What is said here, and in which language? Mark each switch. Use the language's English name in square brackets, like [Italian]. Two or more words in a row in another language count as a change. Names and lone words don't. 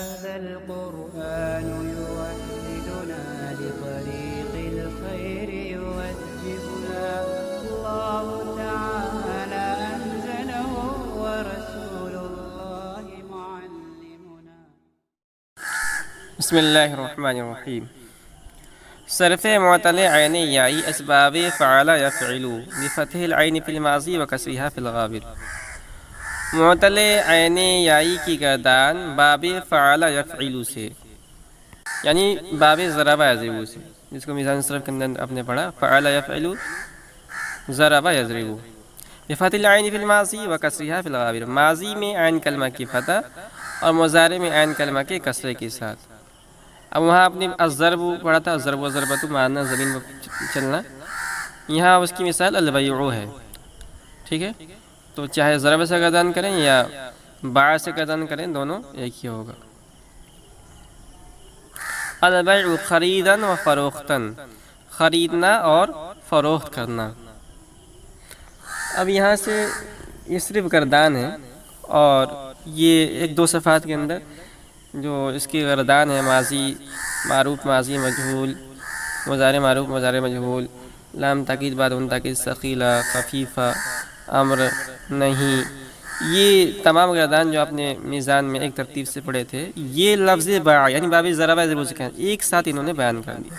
[Arabic] هذا القرآن يوحدنا لطريق الخير يوجهنا الله تعالى أنزله ورسول الله معلمنا. بسم اللہ الرحمن الرحیم. صرف معتل عین یائی اسباب فعل یفعل بفتح العین فی الماضی وکسرها فی الغابر. [Urdu] معتل عین یائی کی گردان باب فعل یفعل سے، یعنی باب ضرب یضرب سے، جس کو میزان صرف کے اندر اپنے پڑھا فعل یفعل ضرب یضرب [Arabic] بفتح العین فی الماضی وکسرها فی الغابر. [Urdu] ماضی میں عین کلمہ کی فتح اور مضارع میں عین کلمہ کے کسرے کے ساتھ. اب وہاں اپنے الضرب پڑھا تھا، الضرب و ضربۃ معنی زمین میں چلنا، یہاں اس کی مثال البیع ہے. ٹھیک ہے، تو چاہے ضرب سے گردان کریں یا باع سے گردان کریں، دونوں ایک ہی ہوگا. [Persian] البیع خریدن و فروختن، [Urdu] خریدنا اور فروخت کرنا. اب یہاں سے یہ صرف گردان ہے، اور یہ ایک دو صفحات کے اندر جو اس کی گردان ہے ماضی معروف ماضی مجہول، مضارع معروف مضارع مجہول، لام تاکید بعد ان تاکید ثقیلہ خفیفہ امر نہیں، یہ تمام گردان جو آپ نے میزان میں ایک ترتیب سے پڑھے تھے، یہ لفظ باع یعنی باب ضرب یضرب سے ایک ساتھ انہوں نے بیان کر دیا.